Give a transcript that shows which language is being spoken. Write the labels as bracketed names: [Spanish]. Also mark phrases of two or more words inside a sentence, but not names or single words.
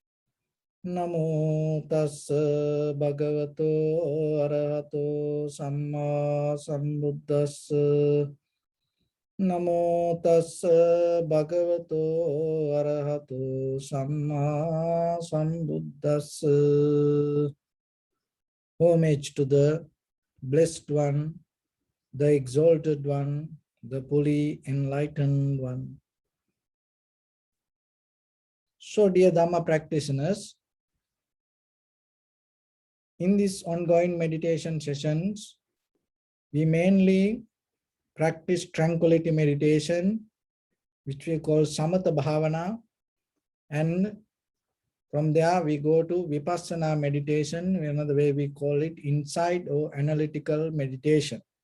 [Pali] Namo tassa bhagavato arahato samma sambuddhassa. Namo tassa bhagavato arahato samma sambuddhassa. [English] Homage to the Blessed One, the Exalted One, the fully enlightened One. So, dear Dharma practitioners, in these ongoing meditation sessions, we mainly practice tranquility meditation, which we call Samatha Bhavana, and from there we go to Vipassana meditation, another way we call it insight or analytical meditation.